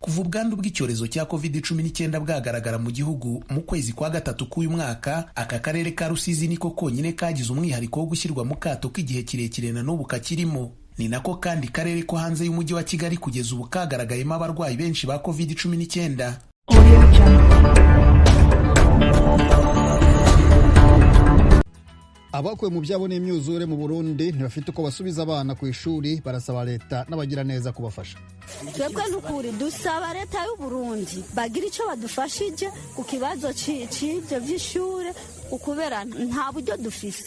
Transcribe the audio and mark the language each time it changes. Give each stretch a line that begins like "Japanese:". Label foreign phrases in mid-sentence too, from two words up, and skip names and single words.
Kinyarwanda: Kuva ubwandu bw'icyorezo cya COVID-19 bwagaragara mu gihugu mu kwezi kwa gatatu k'uyu mwaka, aka karere ka Rusizi niko konyine kagize umwihariko wo gushyirwa mu kato k'igihe kirekire na n'ubu kakirimo. Ni nako kandi karere ko hanze y'umujyi wa Kigali kugeza ubu kagaragayemo abarwayi benshi ba COVID-19. Abakuwe mu byabo n'imyuzure mu Burundi ntibafite uko basubiza abana ku ishuri, barasaba leta n'abagira neza kubafasha.
Rundi: Twebwe n'ukuri dusaba leta y'u Burundi bagira icyo badufashije ku kibazo cy'ibyo by'ishure, ukubera nta buryo dufise.